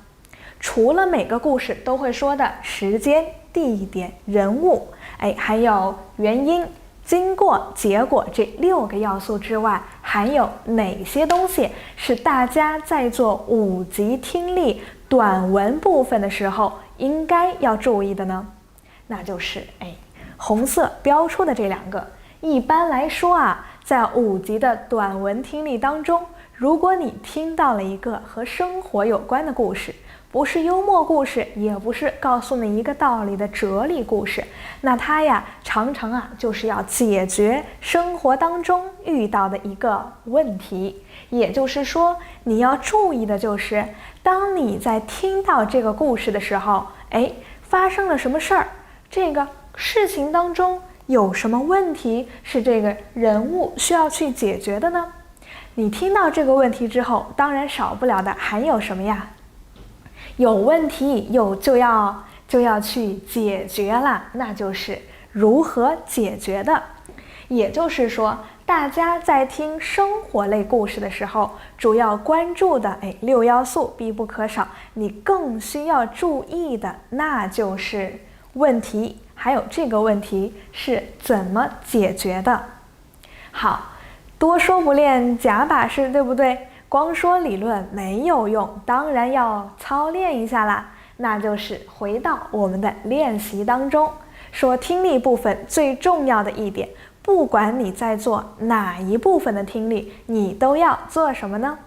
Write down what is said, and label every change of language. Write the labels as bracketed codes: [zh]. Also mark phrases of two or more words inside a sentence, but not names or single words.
[zh] 除了每個故事都會說的時間、地點、人物，還有原因、經過、結果這6個要素之外，還有哪些東西是大家在做5級聽力短文部分的時候應該要注意的呢？那就是紅色標出的這2個。一般來說在5級的短文聽力當中，如果你聽到了一個和生活有關的故事，不是幽默故事，也不是告訴你一個道理的哲理故事，那它常常就是要解決生活當中遇到的一個問題。也就是說，你要注意的就是當你在听到這個故事的時候，發生了什麼事兒，這個事情當中有什麼問題是這個人物需要去解決的呢？你聽到這個問題之後，當然少不了的還有什麼呀？有問題就要去解決了，那就是如何解決的。也就是說，大家在聽生活類故事的时候，主要關注的6要素必不可少，你更需要注意的那就是問題，還有這個問題是怎麼解決的。好，多說不練假把式，對不對？光說理論沒有用，當然要操練一下啦。那就是回到我們的練習當中，說聽力部分最重要的一點，不管你在做哪一部分的聽力，你都要做什麼呢？